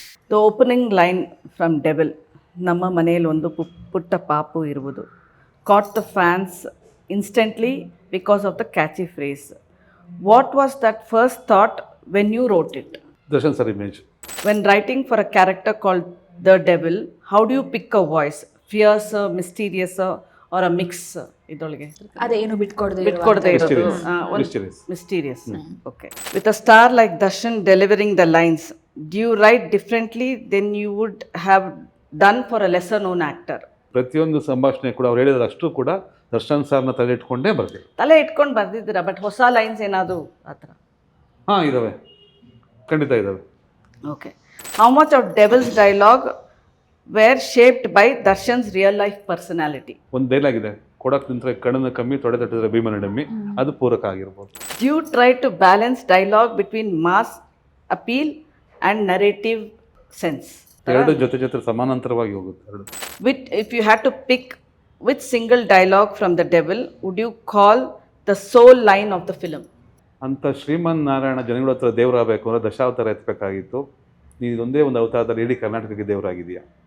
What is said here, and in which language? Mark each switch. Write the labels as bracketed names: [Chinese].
[English] the opening line from Devil, [Kannada] ನಮ್ಮ ಮನೆಯಲ್ಲಿ ಒಂದು ಪುಟ್ಟ ಪಾಪು ಇರುವುದು, [English] Caught the fans instantly because of the catchy phrase. What was that first thought when you wrote it? Darshan sir image. When writing for a character called the Devil, how do you pick a voice? Fierce, mysterious, or a mix? [Kannada] ಇದೊಳಗೆ ಅದೇನು ಬಿಟ್ಕೊಡದೆ ಇರೋದು mysterious. Okay. [English] With a star like Darshan delivering the lines, do you write differently than you would have done for a lesser known actor? [Kannada] ಪ್ರತಿಯೊಂದು ಸಂಭಾಷಣೆ ಕೂಡ ಅವ್ರು ಹೇಳಿದ್ರೆ ಅಷ್ಟು ಕೂಡ ದರ್ಶನ್ ಸರ್ನ ತಲೆ ಇಟ್ಕೊಂಡೇ ಬರ್ತೀವಿ. ತಲೆ ಇಟ್ಕೊಂಡು ಬರ್ದಿದ್ದೀರಾ, ಬಟ್ ಹೊಸ ಲೈನ್ಸ್ ಏನಾದರೂ ಆ ಥರ? ಹಾಂ, ಇದ್ದಾವೆ, ಖಂಡಿತ ಇದ್ದಾವೆ. [English] Okay. How much of Devil's dialogue were shaped by Darshan's real life personality? [Kannada] ಒಂದು ಡೈಲಾಗ್ ಇದೆ, ಕೊಡಕ್ಕೆ ನಿಂತರೆ ಕಣ್ಣನ್ನು ಕಮ್ಮಿ, ತೊಡೆ ತಟ್ಟಿದ್ರೆ ಭೀಮನ ಡಮ್ಮಿ, ಅದು ಪೂರಕ ಆಗಿರ್ಬೋದು. [English] Do you try to balance dialogue between mass appeal and narrative sense? [Kannada] ಎರಡು ಜೊತೆ ಸಮಾನಾಂತರವಾಗಿ ಹೋಗುತ್ತೆ ಎರಡು. [English] If you had to pick which single dialogue from The Devil would you call the soul line of the film? [Kannada] ಅಂತ ಶ್ರೀಮನ್ ನಾರಾಯಣ ಜನಗಳ ಹತ್ರ ದೇವರಾಗಬೇಕು ಅಂದರೆ ದಶಾವತಾರ ಎತ್ತಬೇಕಾಗಿತ್ತು. ನೀನು ಇದೊಂದೇ ಒಂದು ಅವತಾರದಲ್ಲಿ ಇಡೀ ಕರ್ನಾಟಕಕ್ಕೆ ದೇವರಾಗಿದೆಯಾ?